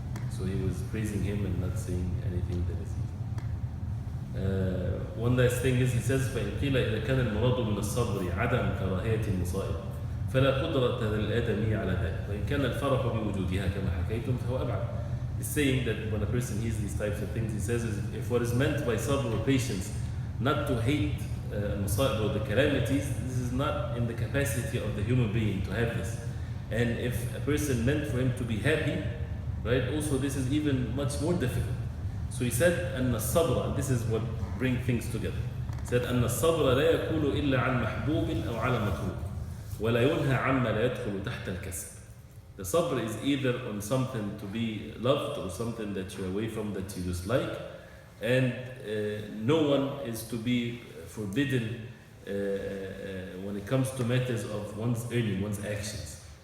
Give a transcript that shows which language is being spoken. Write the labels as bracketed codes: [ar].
[en] So he was praising him and not saying anything that is easy. One last thing is, he says, [ar] فإن قيل إذا كان المراد من الصبر عدم كراهية المصائب فلا قدرة للآدمي على ذلك وإن كان الفرح بوجودها كما حكيتم فهو أبعد. [en] He's saying that when a person hears these types of things, he says, if what is meant by sabr or patience, not to hate masa'ib or the calamities, this is not in the capacity of the human being to have this. And if a person meant for him to be happy, right, also this is even much more difficult. So he said, [ar] أن الصبر, [en] and this is what brings things together. He said, [ar] أن الصبر لا يكون إلا عن محبوب أو على مكروه ولا ينهى عما لا يدخل تحت الكسب. [en] The sabr is either on something to be loved or something that you're away from that you dislike, and no one is to be forbidden when it comes to matters of one's earning, one's actions.